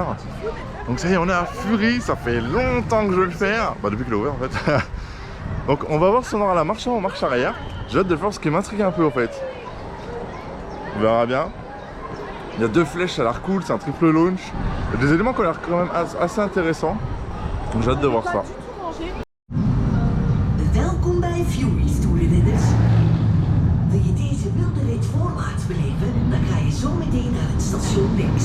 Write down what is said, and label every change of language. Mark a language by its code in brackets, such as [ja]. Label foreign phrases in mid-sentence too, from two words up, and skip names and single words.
[fr] Donc ça y est on est à Fury, ça fait longtemps que je veux le faire. Bah depuis qu'il est ouvert en fait. Donc on va voir si on aura la marche avant ou marche arrière. J'ai hâte de faire ce qui m'intrigue un peu en fait. On verra bien. Il y a deux flèches, ça a l'air cool, c'est un triple launch. Il y a des éléments qui ont l'air quand même assez intéressants. Donc j'ai hâte de voir ça. [nl] Welkom bij Fury, stoere ridders. Wil je deze wilde rit voorwaarts beleven, dan ga je zo meteen naar het station links.